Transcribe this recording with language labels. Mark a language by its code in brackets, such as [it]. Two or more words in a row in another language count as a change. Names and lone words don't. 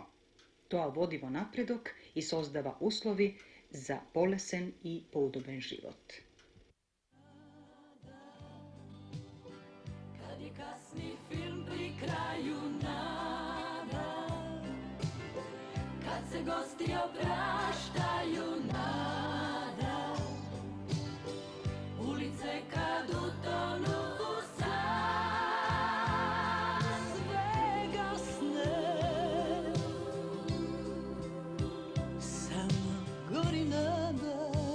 [mk] Тоа води во напредок и создава услови за полесен и поудобен живот. [hr] povijesni film pri kraju nada. Kad se gosti opraštaju nada, ulice kad utonu u san, sve gasne, samo gori nada.